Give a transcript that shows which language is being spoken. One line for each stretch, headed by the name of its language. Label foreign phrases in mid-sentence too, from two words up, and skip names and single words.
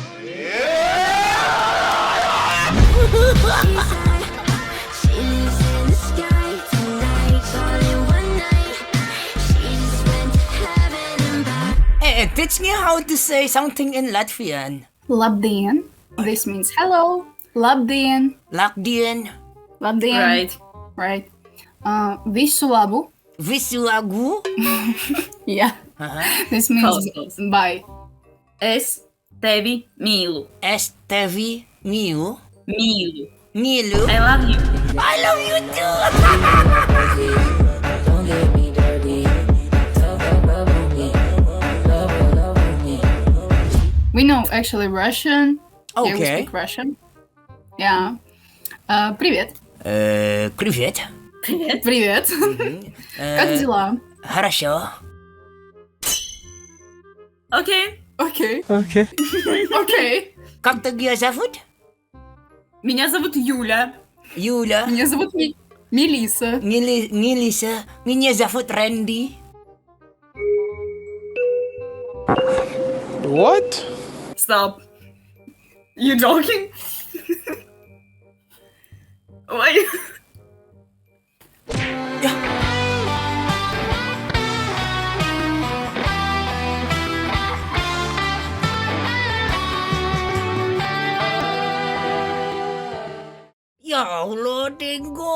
English: She lives in the sky tonight, all in one night. She just went to heaven and back. Hey, teach me how to say something in Latvian. Labdien. This means hello.
Latvian: Labdien.
English: Latvian,
Latvian: Labdien. Right. Visu labu. visu labu.
English: Yeah. This means Close. bye.
Latvian: Es tevi mīlu. Es tevi mīlu. Mīlu. Mīlu.
English: I love you. I love you too. Don't get me dirty. Talk about me. Love me. We know actually Russian. Yeah, we Okay. speak Russian. Yeah.
Russian: Привет. Привет. Привет. Как дела? Хорошо. Окей. Окей. Окей. Как тебя зовут? Меня зовут Юля. Юля. Меня зовут Мелиса. Мелиса. Меня зовут Рэнди.
English: What? Stop. You joking? Why?
Arabic: يا الله, Tenggo.